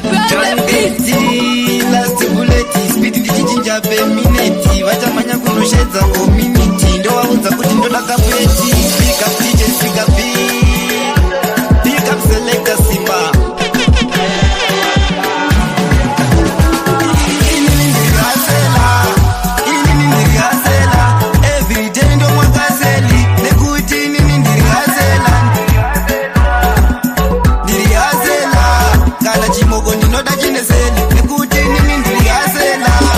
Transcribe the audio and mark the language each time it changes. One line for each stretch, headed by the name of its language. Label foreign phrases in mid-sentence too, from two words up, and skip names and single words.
English: John Betty, last bullet, speed ndichichinja per minute.
Shona: Vachamanya kunoshedza community, ndovaudza kuti ndoda kapeti.
English: Speak up, D J, speak up, beat. Pick up, selector, Simba.
Shona: Inini ndiri hasela, inini ndiri hasela.
English: Every day
Shona: ndomwa gazelle, nekuti inini ndiri hasela. Ndiri hasela, kana chimoko ndinoda chine seli, nekuti inini ndiri hasela.